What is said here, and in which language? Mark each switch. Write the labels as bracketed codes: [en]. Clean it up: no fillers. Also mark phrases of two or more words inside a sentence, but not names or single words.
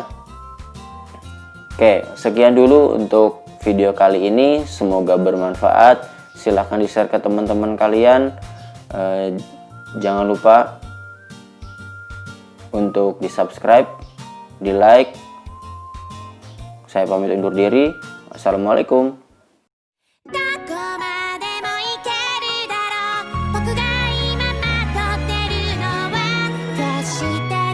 [id] Oke, sekian dulu untuk video kali ini, semoga bermanfaat. Silahkan di-share ke teman-teman kalian. Jangan lupa untuk di-subscribe, di-like. Saya pamit undur diri. Assalamualaikum. [ja] どこまでも行けるだろう僕が今まとってるのは決して